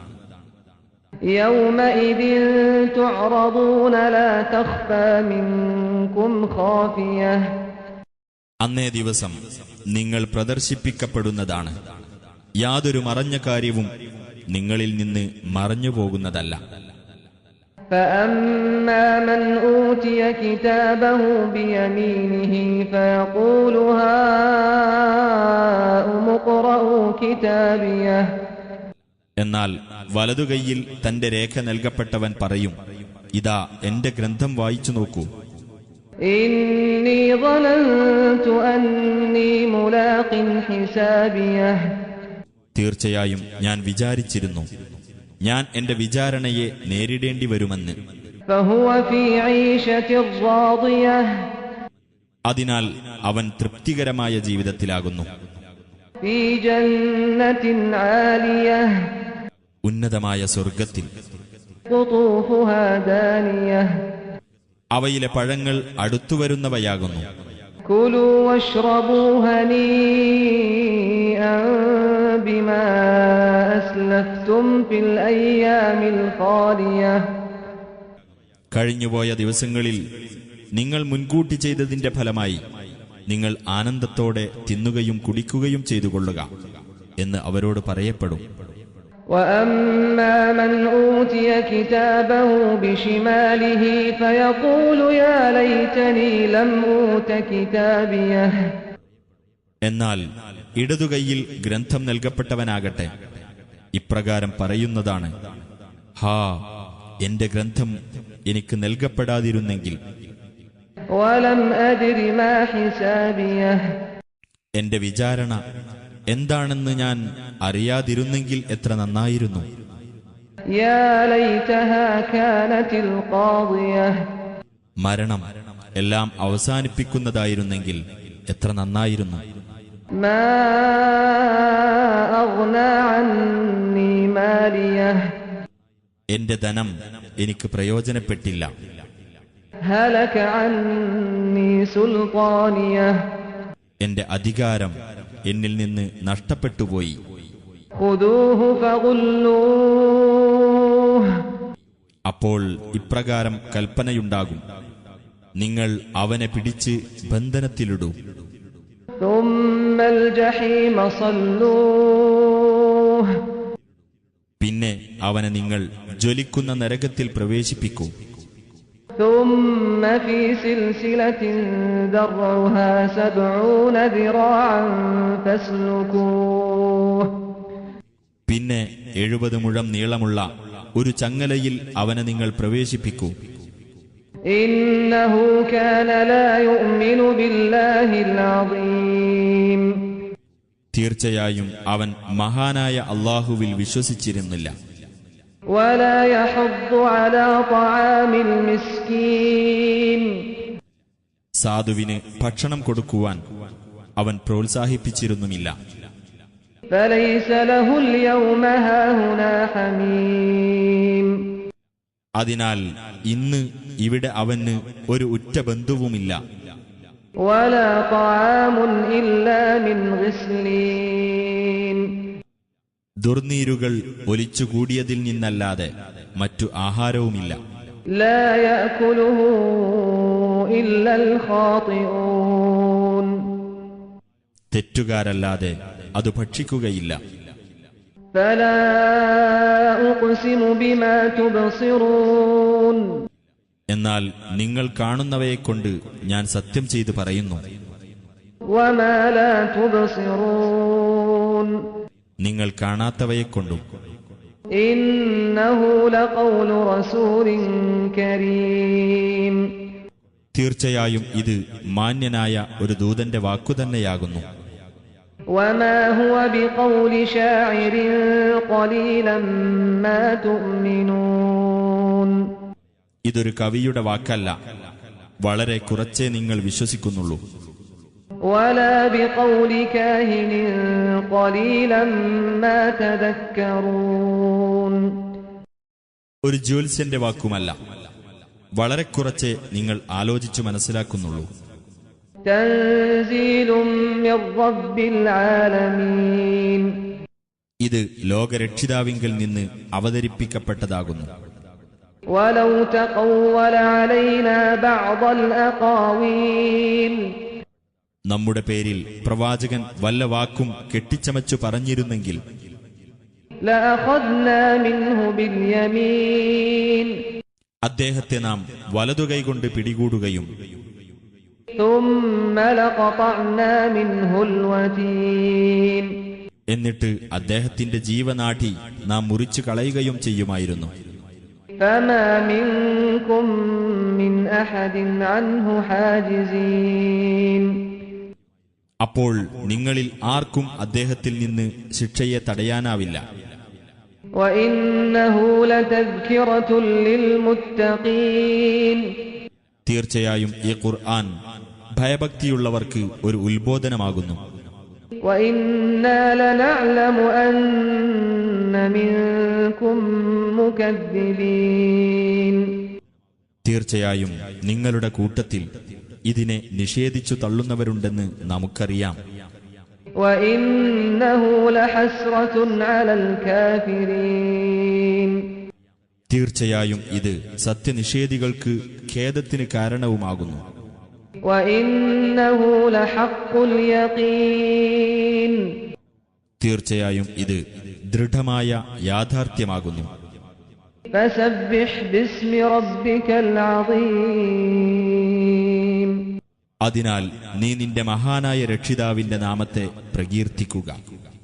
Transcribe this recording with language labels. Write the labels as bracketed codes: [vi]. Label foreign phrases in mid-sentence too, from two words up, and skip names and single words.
[ar] يومئذ تعرضون لا تخفى منكم خافية, [ml] അന്നേ ദിവസം നിങ്ങൾ പ്രദർശിപ്പിക്കപ്പെടുന്നതാണ്. യാതൊരു മറഞ്ഞ കാര്യവും നിങ്ങളിൽ നിന്ന് മറഞ്ഞുപോകുന്നതല്ല. [ar] فأما من أوتي كتابه بيمينه فيقول هاؤم اقرءوا كتابيه [ml] എന്നാൽ വലതുകൈയിൽ തന്റെ രേഖ നൽകപ്പെട്ടവൻ പറയും, ഇതാ എന്റെ ഗ്രന്ഥം വായിച്ചു നോക്കൂ. [ar] إني ظننت أني ملاق حسابيه [ml] തീർച്ചയായും ഞാൻ വിചാരിച്ചിരുന്നു, ഞാൻ എന്റെ വിചാരണയെ നേരിടേണ്ടി വരുമെന്ന്. [ar] فهو في عيشة راضية [ml] അതിനാൽ അവൻ തൃപ്തികരമായ ജീവിതത്തിലാകുന്നു, [ar] في جنة عالية [ml] ഉന്നതമായ സ്വർഗത്തിൽ. [ar] قطوفها دانية [ml] അവയിലെ പഴങ്ങൾ അടുത്തുവരുന്നവയാകുന്നു. [ar] كلوا واشربوا هنيئا بما أسلفتم في الأيام الخالية [ml] കഴിഞ്ഞുപോയ ദിവസങ്ങളിൽ നിങ്ങൾ മുൻകൂട്ടി ചെയ്തതിന്റെ ഫലമായി നിങ്ങൾ ആനന്ദത്തോടെ തിന്നുകയും കുടിക്കുകയും ചെയ്തുകൊള്ളുക എന്ന് അവരോട് പറയപ്പെടും. [ar] وأما من أوتي كتابه بشماله فيقول يا ليتني لم أوت كتابيه [ml] എന്നാൽ ഇടതുകൈയിൽ ഗ്രന്ഥം നൽകപ്പെട്ടവനാകട്ടെ ഇപ്രകാരം പറയുന്നതാണ്, ഹാ, എന്റെ ഗ്രന്ഥം എനിക്ക് നൽകപ്പെടാതിരുന്നെങ്കിൽ. [ar] ولم أدر ما حسابيه [ml] എന്റെ വിചാരണ എന്താണെന്ന് ഞാൻ അറിയാതിരുന്നെങ്കിൽ എത്ര നന്നായിരുന്നു. [ar] يا ليتها كانت القاضية [ml] മരണം എല്ലാം അവസാനിപ്പിക്കുന്നതായിരുന്നെങ്കിൽ എത്ര നന്നായിരുന്നു. [ar] ما أغنى عني ماليه [ml] എന്റെ ധനം എനിക്ക് പ്രയോജനപ്പെട്ടില്ല. [ar] هلك عني سلطانيه [ml] എന്റെ അധികാരം എന്നിൽ നിന്ന് നഷ്ടപ്പെട്ടുപോയി. [ar] خذوه فغلوه [ml] അപ്പോൾ ഇപ്രകാരം കൽപ്പനയുണ്ടാകും, നിങ്ങൾ അവനെ പിടിച്ച് ബന്ധനത്തിലിടൂ. [ar] ثم الجحيم صلوه [ml] പിന്നെ അവനെ നിങ്ങൾ ജ്വലിക്കുന്ന നരകത്തിൽ പ്രവേശിപ്പിക്കൂ. [ar] ثم في سلسلة ذرعها 70 ذراعا فاسلكوه [ml] പിന്നെ 70 മുഴം നീളമുള്ള ഒരു ചങ്ങലയിൽ അവനെ നിങ്ങൾ പ്രവേശിപ്പിക്കൂ. [ar] إنه كان لا يؤمن بالله العظيم [ml] തീർച്ചയായും അവൻ മഹാനായ അല്ലാഹുവിൽ വിശ്വസിച്ചിരുന്നില്ല. [ar] ولا يحض على طعام المسكين [ml] സാധുവിന് ഭക്ഷണം കൊടുക്കുവാൻ അവൻ പ്രോത്സാഹിപ്പിച്ചിരുന്നുമില്ല. [ar] فليس له اليوم هاهنا حميم [ml] അതിനാൽ ഇന്ന് ഇവിടെ അവന് ഒരു ഉറ്റ ബന്ധുവുമില്ല. [ar] ولا طعام إلا من غسلين [ml] ദുർനീരുകൾ ഒലിച്ചുകൂടിയതിൽ നിന്നല്ലാതെ മറ്റു ആഹാരവുമില്ല. [ar] لا يأكله إلا الخاطئون [ml] തെറ്റുകാരല്ലാതെ അത് ഭക്ഷിക്കുകയില്ല. [ar] فلا أقسم بما تبصرون [ml] എന്നാൽ നിങ്ങൾ കാണുന്നവയെക്കൊണ്ട് ഞാൻ സത്യം ചെയ്തു പറയുന്നു, [ar] وما لا تبصرون [ml] നിങ്ങൾ കാണാത്തവയെക്കൊണ്ടും. [ar] إنه لقول رسول كريم [ml] തീർച്ചയായും ഇത് മാന്യനായ ഒരു ദൂതന്റെ വാക്കുതന്നെയാകുന്നു. [ar] وما هو بقول شاعر قليلا ما تؤمنون [ml] ഇതൊരു കവിയുടെ വാക്കല്ല, വളരെ കുറച്ചേ നിങ്ങൾ വിശ്വസിക്കുന്നുള്ളൂ. [ar] ولا بقول كاهن قليلا ما تذكرون [ml] ഒരു ജ്യോത്സ്യന്റെ വാക്കുമല്ല, വളരെ കുറച്ചേ നിങ്ങൾ ആലോചിച്ചു മനസ്സിലാക്കുന്നുള്ളൂ. [ar] تنزيل من رب العالمين [ml] ഇത് ലോകരക്ഷിതാവിങ്കൽ നിന്ന് അവതരിപ്പിക്കപ്പെട്ടതാകുന്നു. [ar] ولو تقول علينا بعض الأقاويل [ml] നമ്മുടെ പേരിൽ പ്രവാചകൻ വല്ല വാക്കും കെട്ടിച്ചമച്ചു പറഞ്ഞിരുന്നെങ്കിൽ [ar] لأخذنا منه باليمين [ml] അദ്ദേഹത്തെ നാം വലതുകൈകൊണ്ട് പിടികൂടുകയും [ar] ثم لقطعنا منه الوتين [ml] എന്നിട്ട് അദ്ദേഹത്തിന്റെ ജീവനാഠി നാം മുറിച്ചു കളയുകയും ചെയ്യുമായിരുന്നു. [ar] فما منكم من أحد عنه حاجزين [ml] അപ്പോൾ നിങ്ങളിൽ ആർക്കും അദ്ദേഹത്തിൽ നിന്ന് ശിക്ഷയെ തടയാനാവില്ല. [ar] وإنه لتذكرة للمتقين [ml] തീർച്ചയായും ഈ ഖുർആൻ ഭയഭക്തിയുള്ളവർക്ക് ഒരു ഉത്ബോധനമാകുന്നു. [ar] وإنا لنعلم أن منكم مكذبين [ml] തീർച്ചയായും നിങ്ങളുടെ കൂട്ടത്തിൽ ഇതിനെ നിഷേധിച്ചു തള്ളുന്നവരുണ്ടെന്ന് നമുക്കറിയാം. [ar] وإنه لحسرة على الكافرين [ml] തീർച്ചയായും ഇത് സത്യനിഷേധികൾക്ക് ഖേദത്തിന് കാരണവുമാകുന്നു. [ar] وإنه لحق اليقين [ml] തീർച്ചയായും ഇത് ദൃഢമായ യാഥാർത്ഥ്യമാകുന്നു. [ar] فسبح باسم ربك العظيم [ml] അതിനാൽ നീ നിന്റെ മഹാനായ രക്ഷിതാവിന്റെ നാമത്തെ പ്രകീർത്തിക്കുക.